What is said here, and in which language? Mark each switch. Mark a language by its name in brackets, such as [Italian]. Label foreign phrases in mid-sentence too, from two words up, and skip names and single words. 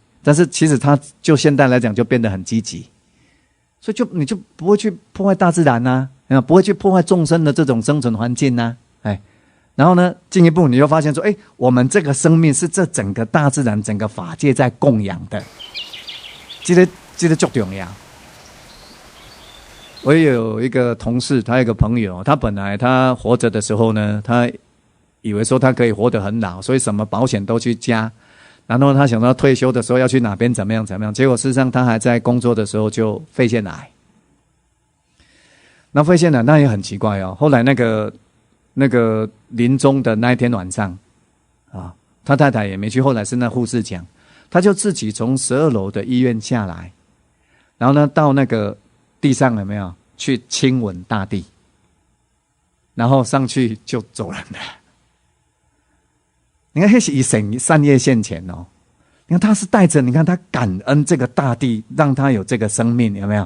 [Chinese] 但是其實它就現代來講就變得很積極，所以你就不會去破壞大自然啊，不會去破壞眾生的這種生存環境啊，然後呢，進一步你就發現說，我們這個生命是這整個大自然、整個法界在供養的，這個最重要。我也有一個同事，他有一個朋友，他本來他活着的時候呢，他以為說他可以活得很老，所以什麼保險都去加。然後他想到退休的時候要去哪邊怎麼樣，結果事實上他還在工作的時候就肺腺癌。那肺腺癌那也很奇怪哦，後來那個臨終的那一天晚上啊，他太太也沒去，後來是那護士講，他就自己從12樓的醫院下來，然後呢到那個地上有沒有去親吻大地，然後上去就走人了。你看那是以善業現前哦， 你看他是帶着，你看他感恩這個大地，讓他有這個生命，有沒有？